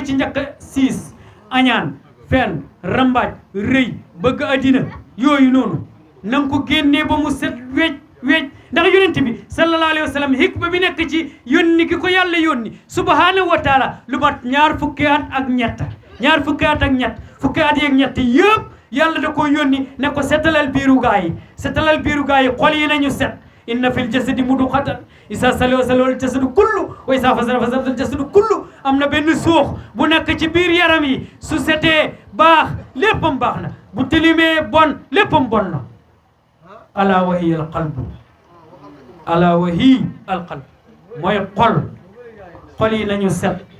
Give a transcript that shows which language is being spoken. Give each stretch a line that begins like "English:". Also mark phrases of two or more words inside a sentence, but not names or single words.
Wolof: ci njëkk siis añaan fen rambaaj rëy bëgg addina yooyu noonu na nga ko génnee ba mu set wecc ndax yonent bi
Arabic: صلى الله عليه وسلم
Wolof: hikma bi nekk ci yónni gi ko yàlla yónni
Arabic: سبحانه وتعالى
Wolof: lu mat ñaar fukki at ak ñett fukki at yeeg ñett yëpp yàlla da ko yónni ne ko setalal biiru gaa yi xol yi nañu set
Arabic: إن في الجسد مضغة إذا صلح الجسد كله وإذا فسد الجسد كله
Wolof: wa isa fasada al jasadu kullu am na benn suux bu nekk ci biir yaram yi su setee baax léppam baax na bu tilimee bon léppam bon na
Arabic: ألا وهي القلب
Wolof: mooy xol yi nañu set